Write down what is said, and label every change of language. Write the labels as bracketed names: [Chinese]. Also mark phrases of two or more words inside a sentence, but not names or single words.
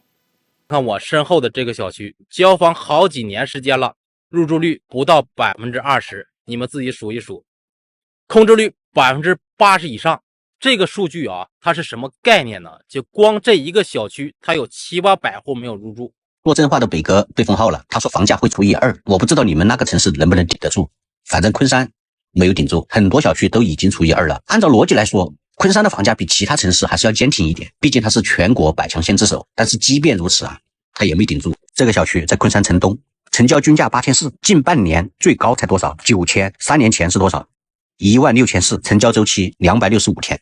[Chinese] 看我身後的這個小區，交房好幾年時間了，入住率不到20%，你們自己數一數，空置率80%以上。這個數據啊，它是什麼概念呢？就光這一個小區，它有700-800戶沒有入住。做真話的北哥被封號了，他說房價會除以2，我不知道你們那個城市能不能頂得住，反正昆山沒有頂住，很多小區都已經除以2了。按照逻輯來說，昆山的房價比其他城市還是要坚挺一點，畢竟它是全國百強县之首。但是即便如此啊，它也沒頂住。這個小區在昆山城東，成交均價8400，近半年最高才多少？9000，3年前是多少？16400，成交周期265天。